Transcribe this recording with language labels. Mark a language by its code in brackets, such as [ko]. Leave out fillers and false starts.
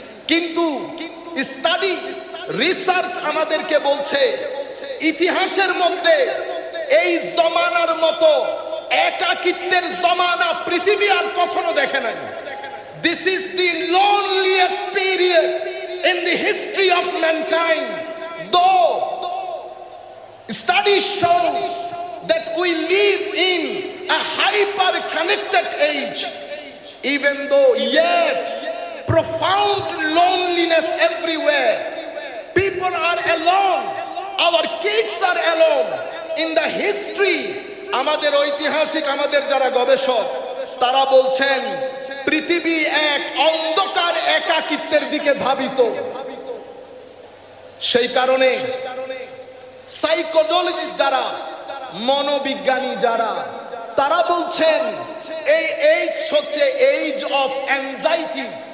[bn] কিন্তু study, research আমাদেরকে বলছে ইতিহাসের মধ্যে এই জমানার মতো একাকিত্বের জমানা পৃথিবী আর কখনো দেখে নাই। [en] This is the loneliest period in the history of mankind. Though studies shows that we live in a hyper connected age, even though yet profound loneliness everywhere, people are alone, our kids are alone. In the history, [bn] আমাদের ঐতিহাসিক, আমাদের যারা গবেষক তারা বলছেন পৃথিবী এক অন্ধকার একাকিত্বের দিকে ধাবিত। সেই কারণে সাইকোলজিস্ট যারা, মনোবিজ্ঞানী যারা, তারা বলছেন এই এইজ হচ্ছে এইজ অফ অ্যাংজাইটি।